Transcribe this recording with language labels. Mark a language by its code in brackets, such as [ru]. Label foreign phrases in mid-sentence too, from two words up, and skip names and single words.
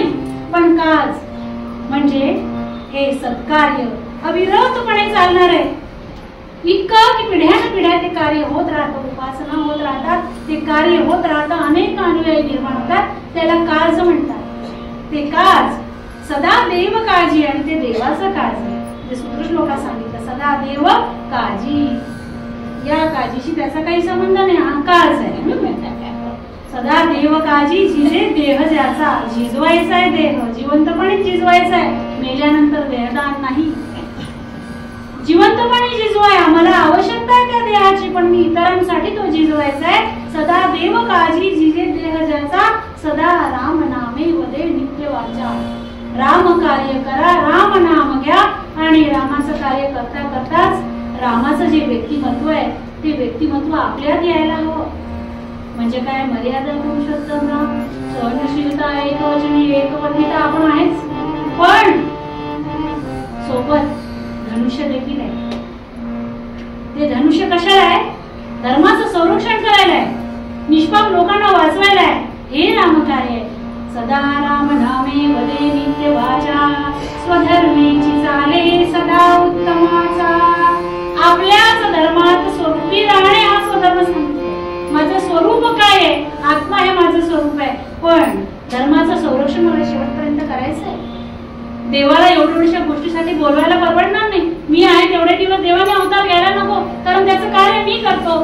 [mr] पण काज म्हणजे हे सत्कार्य अविरतपणे चालणार आहे. इतकं की पिढ्यानपिढ्या ते कार्य होत राहतं, उपासना होत राहतात, ते कार्य होत राहतं, अनेक अनुयायी निर्माण होतात, त्याला काज म्हणतात. ते काज सदा देव काळजी आणि ते देवाचं काळजी. जे सूत्र श्लोकात सांगितलं सदा देव काळजी, या काळजीशी त्याचा काही संबंध नाही, हा काज आहे. सदा देव काळजी जिजे देह ज्याचा. झिजवायचा आहे देह, जिवंतपणे झिजवायचा आहे, मेल्यानंतर देहदान नाही. जिवंतपणे झिजवाय, आम्हाला आवश्यकता आहे त्या देहाची पण मी इतरांसाठी तो झिजवायचा आहे. सदा देव काळजी झिजे देह ज्याचा, सदा राम नामे वदे नित्य वाचा. राम कार्य करा, राम नाम घ्या आणि रामाचं कार्य करता करताच रामाचं जे व्यक्तिमत्व आहे ते व्यक्तिमत्व आपल्यात यायला हवं. म्हणजे काय, मर्यादा पुरुषोत्तम राम, सहनशीलता, एकवचनी, एकवचनीता आपण आहेच, पण सोबत धनुष्य देखील आहे. ते धनुष्य कशाला आहे? धर्माचं संरक्षण करायला आहे, निष्पाप लोकांना वाचवायला आहे. हे रामकार्य आहे. सदा राम नामे वदे नित्य वाचा, स्वधर्मेची चाले सदा उत्तमाचा. आपल्याच धर्मात स्वरूपी राहणे हा स्वधर्म सांगतो. माझं स्वरूप काय आहे? आत्मा हे माझं स्वरूप आहे, पण धर्माचं संरक्षण मला शेवटपर्यंत करायचं आहे. देवाला एवढ्या गोष्टीसाठी बोलवायला परवडणार नाही. मी आहे तेवढे दिवस देवाने अवतार घ्यायला नको, कारण त्याचं कार्य मी करतो.